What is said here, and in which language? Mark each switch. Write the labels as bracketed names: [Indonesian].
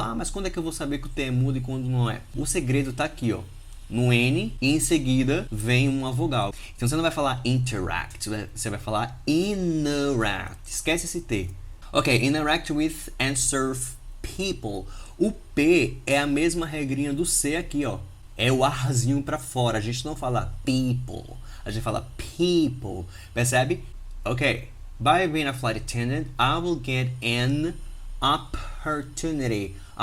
[Portuguese] Mas quando é que eu vou saber que o T é mudo e quando não é? O segredo tá aqui, ó. No N e em seguida vem uma vogal. Então você não vai falar interact, você vai falar interact. Esquece esse T. [English] Ok, interact with and serve people. [Portuguese] O P é a mesma regrinha do C aqui, ó. É o arzinho pra fora. A gente não fala people. A gente fala people. Percebe? Ok. [English] By being a flight attendant, I will get an opportunity.